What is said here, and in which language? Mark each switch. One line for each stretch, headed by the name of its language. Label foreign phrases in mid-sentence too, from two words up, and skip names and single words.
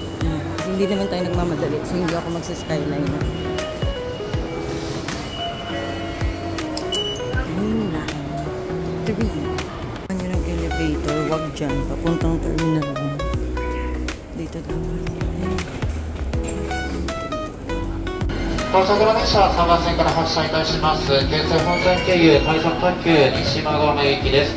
Filipino: Hindi naman tayo nagmamadali. So hindi ako magsa-skyline na.
English: Main line 3.
Filipino: Ano yung elevator? Wag dyan. Papuntang terminal. Dito daw.
Japanese: 到着の電車は3番線から発車いたします。京成本線経由快速特急西馬込行きです。